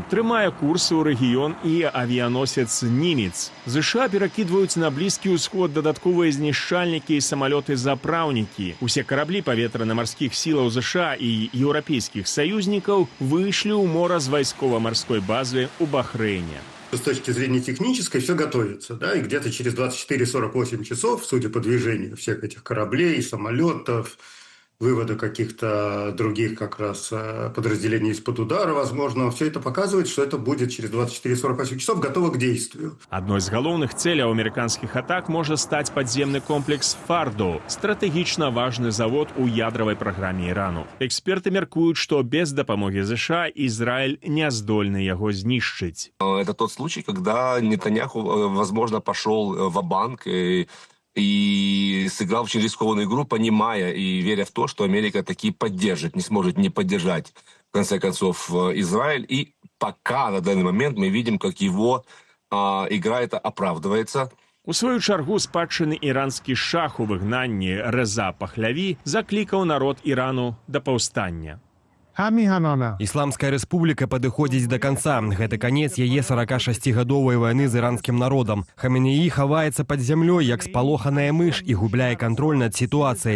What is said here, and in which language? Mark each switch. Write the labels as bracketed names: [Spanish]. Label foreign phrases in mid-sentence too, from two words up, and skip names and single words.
[Belarusian] Трымае курсы ў рэгіён і авіяносец «Німец». ЗША перакідваюць на Блізкі Усход дадатковыя знішчальнікі і самалёты-запраўнікі. Усе караблі паветрана-марскіх сілаў ЗША і еўрапейскіх саюзнікаў выйшлі ў мора з вайскова-марской базы ў Бахрэйне. [Russian] С точки зрения технической все готовится, да, и где-то через 24-48 часов, судя по движению всех этих кораблей, самолетов, вывода каких-то других как раз подразделений из-под удара, возможно, все это показывает, что это будет через 24-48 часов готово к действию. [Belarusian] Одной з галоўных цэляў амерыканскіх атак можа стаць падземны комплекс «Фардо» – стратэгічна важны завод у ядравай праграме Ірану. Эксперты мяркуюць, што без дапамогі ЗША Ізраиль не здольны яго знішчыць. [Russian] Это тот случай, когда Нетаньяху, возможно, пошел ва-банк и сыграл очень рискованную игру, понимая и веря в то, что Америка таки поддержит, не сможет не поддержать, в конце концов, Израиль. И пока на данный момент мы видим, как его игра это оправдывается. [Belarusian] У сваю чаргу спадчыны іранскі шах у выгнанні Рэза Пахляві заклікаў народ Ірану да паўстання. Ісламская рэспубліка падыходзіць да канца. Гэта канец яе 46-гадовай вайны з іранскім народам. Хаменеі хаваецца пад зямлёй, як спалоханая мыш, і губляе кантроль над сітуацыяй.